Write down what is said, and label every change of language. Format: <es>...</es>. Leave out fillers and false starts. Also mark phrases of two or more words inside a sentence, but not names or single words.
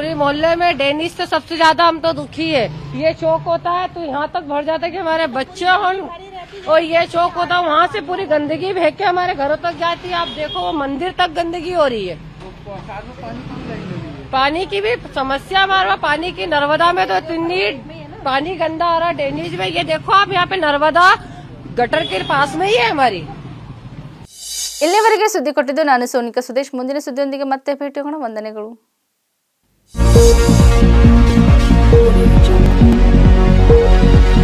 <hi>पूरे मोहल्ले में डेनिस से सबसे ज्यादा हम तो दुखी है। ये चौक होता है तो यहाँ तक भर जाता है कि हमारे बच्चे और ये चौक होता है, वहाँ से पूरी गंदगी बह के हमारे घरों तक जाती है। आप देखो वो मंदिर तक गंदगी हो रही है। साथ में पानी की लाइन लगी है। पानी की भी समस्या हमारे वहाँ पानी की, नर्मदा में तो इतनी पानी गंदा आ रहा, डेनिज में ये देखो आप, यहाँ पे नर्मदा गटर के पास में ही है हमारी।</hi> <kn>ಇಲ್ಲಿವರೆಗೆ ಸುದ್ದಿ ಕೊಟ್ಟಿದ್ದು ನಾನು ಸೋನಿಕಾ ಸುದೇಶ್. ಮುಂದಿನ ಸುದ್ದಿಯೊಂದಿಗೆ ಮತ್ತೆ ಭೇಟಿಯಾಗೋಣ. ವಂದನೆಗಳು.</kn> <hi>है।</hi>